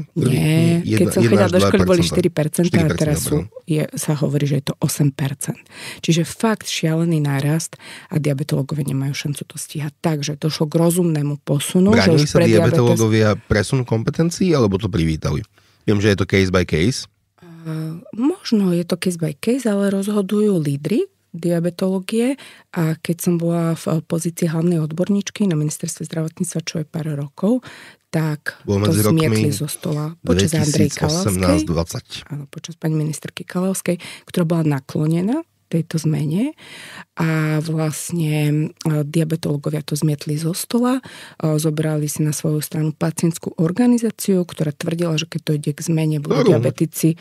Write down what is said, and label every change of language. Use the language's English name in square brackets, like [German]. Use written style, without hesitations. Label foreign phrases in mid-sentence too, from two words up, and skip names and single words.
[Slovak] Nie, keď som chodila do školy, boli 4% a teraz sa hovorí, že je to 8%. Čiže fakt šialený nárast a diabetológovia nemajú šancu to stíhať. Takže došlo k rozumnému posunu. Bránili sa diabetológovia presun kompetencií, alebo to privítali? Viem, že je to [English] case by case. [Slovak] Možno je to [English] case by case, [Slovak] ale rozhodujú lídri diabetológie a keď som bola v pozícii hlavnej odborníčky na ministerstve zdravotníctva, čo je pár rokov, tak to zmietli zo stola počas Andrej Kalavskej. 2018-2020. Áno, počas pani ministerky Kalavskej, ktorá bola naklonená tejto zmene a vlastne diabetológovia to zmietli zo stola, zobrali si na svoju stranu pacientskú organizáciu, ktorá tvrdila, že keď to ide k zmene, budú diabetici.